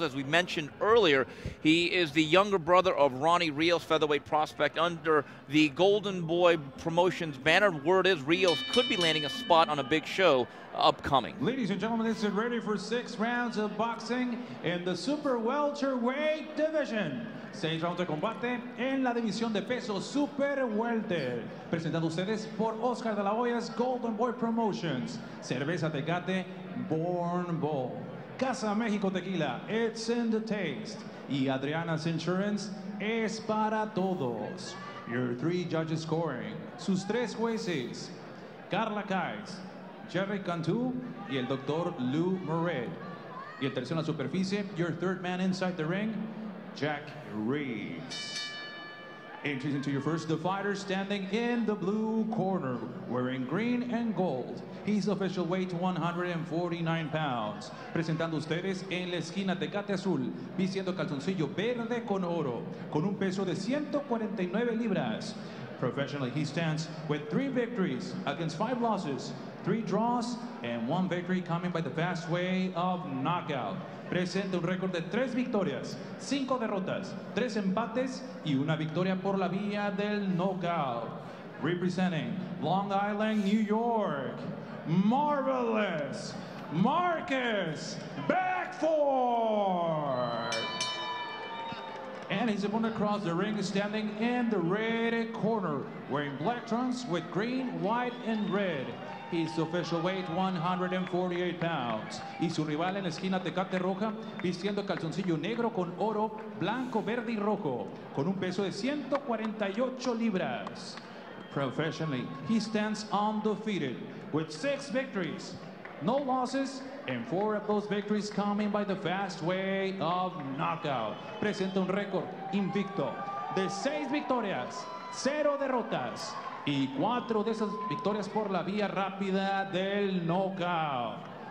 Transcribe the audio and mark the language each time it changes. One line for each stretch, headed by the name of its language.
English: As we mentioned earlier, he is the younger brother of Ronnie Rios, featherweight prospect, under the Golden Boy Promotions banner. Word is Rios could be landing a spot on a big show upcoming. Ladies and gentlemen, this is ready for 6 rounds of boxing in the super welterweight division.
Spanish: 6 rounds de combate en la división de peso super welter. Presentado ustedes por Oscar de la Hoya's Golden Boy Promotions. Cerveza Tecate, Born Bold.
English: Casa México Tequila, it's in the taste.
Spanish: Y Adriana's Insurance es para todos.
English: Your 3 judges scoring.
Spanish: Sus 3 jueces. Carla Kais, Jerry Cantu y el Dr. Lou Moret. Y el tercero en la superficie,
English: your 3rd man inside the ring,
Spanish: Jack Reeves.
English: Introducing to your first, the fighter standing in the blue corner, wearing green and gold. His official weight 149 pounds.
Spanish: Presentando ustedes en la esquina Tecate Azul, vistiendo calzoncillo verde con oro, con un peso de 149 libras.
English: Professionally, he stands with 3 victories against 5 losses, 3 draws, and 1 victory coming by the fast way of knockout.
Spanish: Presenta un récord de 3 victorias, 5 derrotas, 3 empates y una victoria por la vía del knockout.
English: Representing Long Island, New York, Marvelous Marcus Beckford. And his opponent across the ring is standing in the red corner, wearing black trunks with green, white, and red. His official weight 148 pounds.
Spanish: Y su rival en la esquina Tecate Roja, vistiendo calzoncillo negro con oro, blanco, verde y rojo, con un peso de 148 libras.
English: Professionally, he stands undefeated with 6 victories, no losses, and 4 of those victories coming by the fast way of knockout.
Spanish: Presenta un récord invicto de 6 victorias, 0 derrotas y 4 de esas victorias por la vía rápida del knockout.